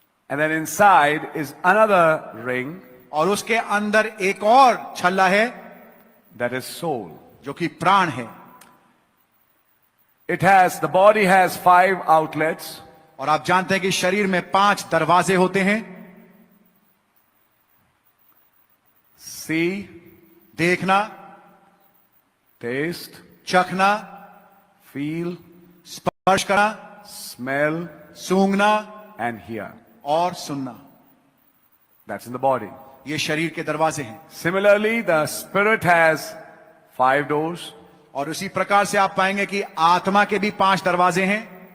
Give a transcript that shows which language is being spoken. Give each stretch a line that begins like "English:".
English: And then inside is another ring,
Hindi: और उसके अंदर एक और छल्ला है
English: that is soul.
Hindi: जो कि प्राण है।
English: The body has 5 outlets.
Hindi: और आप जानते हैं कि शरीर में 5 दरवाजे होते हैं।
English: See,
Hindi: देखना,
English: taste,
Hindi: चखना,
English: feel,
Hindi: स्पर्श करना,
English: smell,
Hindi: सूंघना
English: and hear.
Hindi: और सुनना।
English: That's in the body.
Hindi: ये शरीर के दरवाजे हैं।
English: Similarly, the spirit has 5 doors.
Hindi: और उसी प्रकार से आप पाएंगे कि आत्मा के भी 5 दरवाजे हैं।